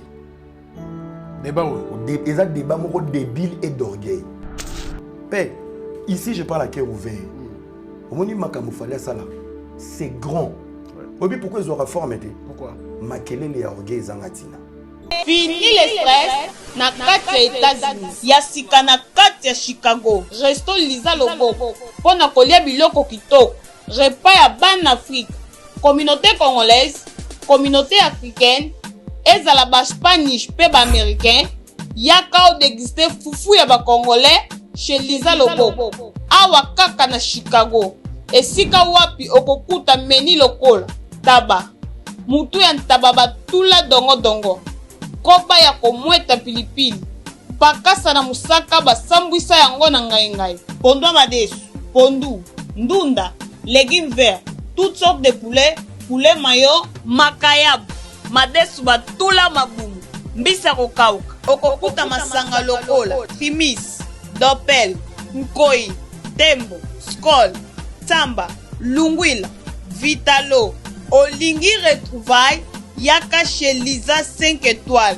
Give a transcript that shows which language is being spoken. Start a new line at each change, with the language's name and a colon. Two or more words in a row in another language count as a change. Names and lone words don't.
Lingala: Débat oyo.
French: Ils ont débat débile et d'orgueil. Père, ici je parle à cœur ouvert. C'est grand. Oui, pourquoi ils ont réformé? Pourquoi?
Lingala: Makele
French: les orgueils
Lingala: zangatina.
French: Fini le stress
Lingala: na kati ya États-Unis ya sika na kati ya Chicago. Resto Liza Loboko pona kolia biloko kitoko. Repas ya ban Afrique.
French: Communauté congolaise, communauté africaine,
Lingala: ezala ba Spanish pe ba américain. Yaka o déguster fufu ya ba congolais chez Liza Loboko. Awa kaka na Chicago. Esika wapi okokuta meni lokola taba. Mutu ya ntaba batula dongo dongo. Koba ya komweta pilipili, mpakasa na mosaka basambwisa yango na ngai pondu ya madesu, pondu, ndunda,
French: légumes verts, toutes sortes de poulet
Lingala: mayo, makayabu, madesu batula mabumu, mbisa kokauka, okokuta masanga lokola,
French: fimis, dopel, nkoi, tembo, skol, tamba, lungwila, vitalo,
Lingala: olingi retrouvaille, yaka
French: chez Lisa 5 étoiles.